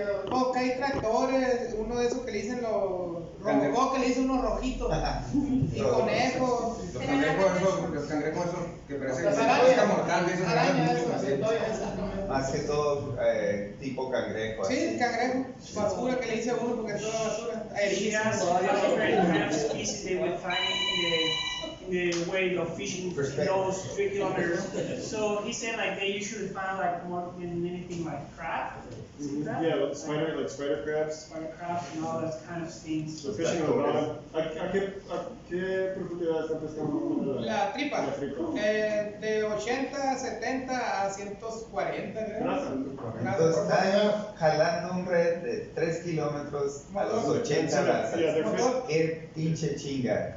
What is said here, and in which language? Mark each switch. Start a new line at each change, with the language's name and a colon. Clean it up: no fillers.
Spanish: Porque hay tractores, uno de esos que le dicen los robocó, que le dicen unos rojitos. Y conejos. Los cangrejos esos que parecen pesca mortal de esos arañas. Más que todo tipo cangrejo. Sí, cangrejo. Basura que le dice uno porque es toda basura.
English: Yes, different kind of species they would find in the way of fishing those 3 kilometers. So he said like they usually find like more than anything like crab. Yeah, like spider crabs. Spider crabs and all that kind of things. So fishing on the bottom.
Spanish: ¿A qué profundidad están pescando? La tripa. La tripa. De 80, 70 a 140, creo. Entonces están jalando un red de 3 kilómetros a los 80 brazas. Qué pinche chinga.